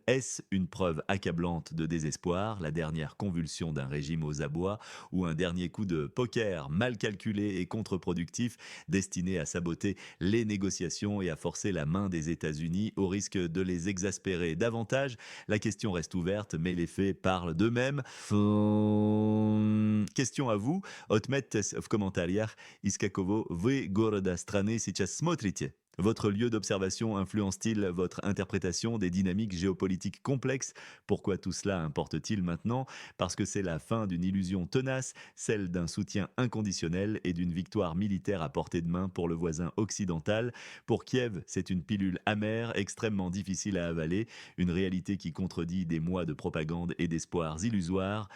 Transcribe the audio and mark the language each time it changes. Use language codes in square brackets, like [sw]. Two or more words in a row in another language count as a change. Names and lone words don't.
[fr] Est-ce une preuve accablante de désespoir, la dernière convulsion d'un régime aux abois, ou un dernier coup de poker mal calculé et contre-productif, destiné à saboter les négociations et à forcer la main des États-Unis au risque de les exaspérer davantage? La question reste ouverte, mais les faits parlent d'eux-mêmes. Question à vous. [ru] Отметьтесь в комментариях, из какого вы города страны сейчас смотрите. [fr] Votre lieu d'observation influence-t-il votre interprétation des dynamiques géopolitiques complexes? Pourquoi tout cela importe-t-il maintenant? Parce que c'est la fin d'une illusion tenace, celle d'un soutien inconditionnel et d'une victoire militaire à portée de main pour le voisin occidental. Pour Kiev, c'est une pilule amère, extrêmement difficile à avaler, une réalité qui contredit des mois de propagande et d'espoirs illusoires.